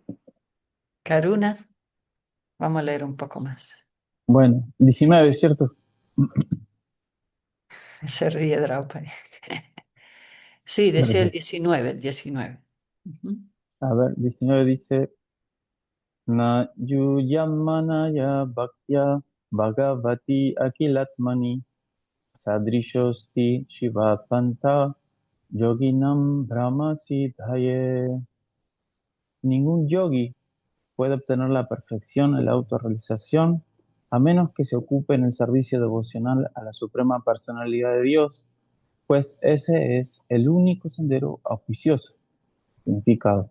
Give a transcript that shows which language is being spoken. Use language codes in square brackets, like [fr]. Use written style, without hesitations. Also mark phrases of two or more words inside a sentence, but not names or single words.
[es] Karuna, vamos a leer un poco más. bueno, 19, ¿cierto? Se ríe Draupadi. Sí, decía el Gracias. 19, el 19. Ujú. A ver, 19 dice, [sa] Na yuyamanaya bhaktya bhagavati akilatmani sadrishosti shiva panta yoginam brahma siddhaye. [es] Ningún yogi puede obtener la perfección en la autorrealización a menos que se ocupe en el servicio devocional a la Suprema Personalidad de Dios, pues ese es el único sendero auspicioso.